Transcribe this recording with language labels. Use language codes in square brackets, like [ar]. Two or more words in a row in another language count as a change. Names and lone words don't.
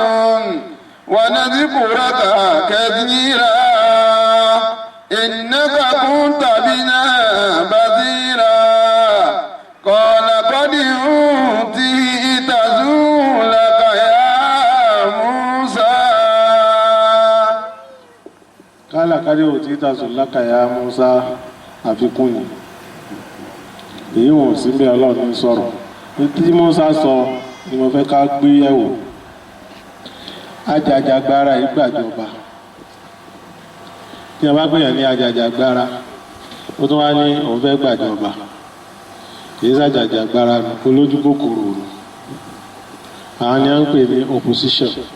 [ar] ونذكرك كثيرا إنك كنت بنا بصيرا قال قد أوتيت سؤلك يا موسى قال قد أوتيت سؤلك يا موسى [yo] àfikún ni èyí wọn ò sí bí Ọlọ́run ní sọ̀rọ̀ tí Mùsá sọ ni mo fẹ́ ká gbé yẹ̀wò ajàjàgbara ìgbàjọba tí a bá gbìyàn ní ajàjàgbara ó tún wá ní òun fẹ́ gbàjọba kìí sàjàjàgbara olójú kòkòrò rò àwọn ni a ń pè ní opposition